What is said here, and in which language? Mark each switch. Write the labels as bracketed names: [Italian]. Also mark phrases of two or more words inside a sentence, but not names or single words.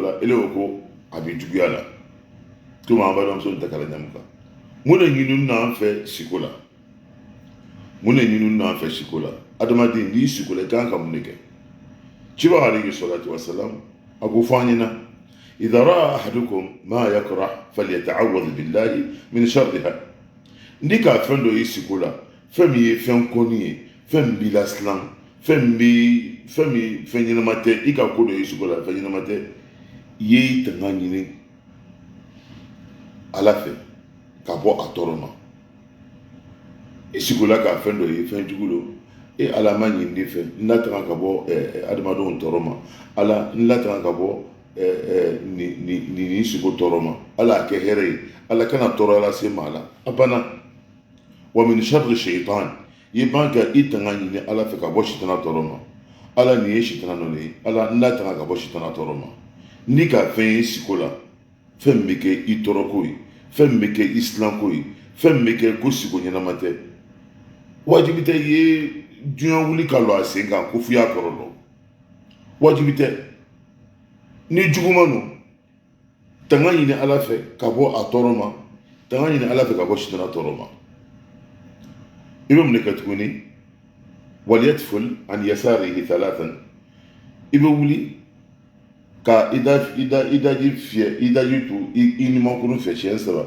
[Bambara] la ele ko ko a bɛ juguya la komi an balimamuso in ta kala ɲamu kan mun de ɲinini n'an fɛ siko la mun de ɲinini n'an fɛ siko la adamaden n'i siko la i kan ka mun de kɛ cibaga [Arabic] عليه الصلاة والسلام [Bambara] a ko fɔ an ɲɛna [Arabic] إذا رأى أحدكم ما يكره فليتعوذ بالله من شرها [Bambara] ni ka fɛn dɔ y'i siko la fɛn min ye fɛn kɔni ye fɛn min b'i la silan fɛn ɲɛnama tɛ i ka ko dɔ y'i siko la fɛn ɲɛnama tɛ i ye tanga ɲini ala fɛ ka bɔ a tɔɔrɔ ma i siko la ka fɛn dɔ ye fɛn jugu don ala ma ɲini de fɛ n latanga ka bɔ adamadenw tɔɔrɔ ma ala n latanga ka bɔ nin siko tɔɔrɔ ma ala a kɛ hɛrɛ ye ala kana tɔɔrɔ lase ma la a banna [Arabic] ومن شر شيطان [Bambara] i ban ka i tanga ɲini ala fɛ ka bɔ sitana tɔɔrɔ ma ala nin ye sitana dɔ de ye ala n latanga ka bɔ sitana tɔɔrɔ ma ni ka fɛn ye siko la fɛn min bɛ kɛ i tɔɔrɔ ko ye fɛn min bɛ kɛ i silan ko ye fɛn min bɛ kɛ ko siko ɲɛnama tɛ wajibi tɛ i ye diɲɛ wuli ka lɔ a sen kan ko f'i y'a kɔrɔ dɔn wajibi tɛ ni juguman don tanga ɲini ala fɛ ka bɔ a tɔɔrɔ ma tanga ɲini ala fɛ ka bɔ sitana tɔɔrɔ ma i bɛ mun de kɛ tuguni [Arabic] وليتفل عن يساره ثلاثا [Bambara] i bɛ wuli ka i daji fiyɛ i daji tu i numankurun fɛ siɲɛ